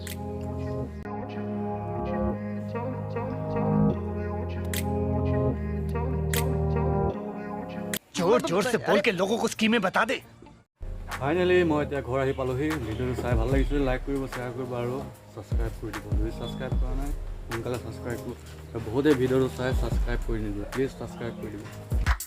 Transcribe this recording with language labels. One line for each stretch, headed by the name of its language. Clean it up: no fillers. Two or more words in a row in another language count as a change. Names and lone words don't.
Hindi: जोर जोर से बोल के लोगों को स्कीमें बता दे।
Assamese: ফাইনেলি মই এতিয়া ঘৰ আহি পালোহি। ভিডিঅ'টো চাই ভাল লাগিছিল, লাইক কৰিব, শ্বেয়াৰ কৰিব আৰু ছাবস্ক্ৰাইব কৰি দিব। যদি ছাবস্ক্ৰাইব কৰা নাই সোনকালে ছাবস্ক্ৰাইব কৰিব। বহুতেই ভিডিঅ'টো চাই ছাবস্ক্ৰাইব কৰি নিদিব, প্লিজ ছাবস্ক্ৰাইব কৰি দিব।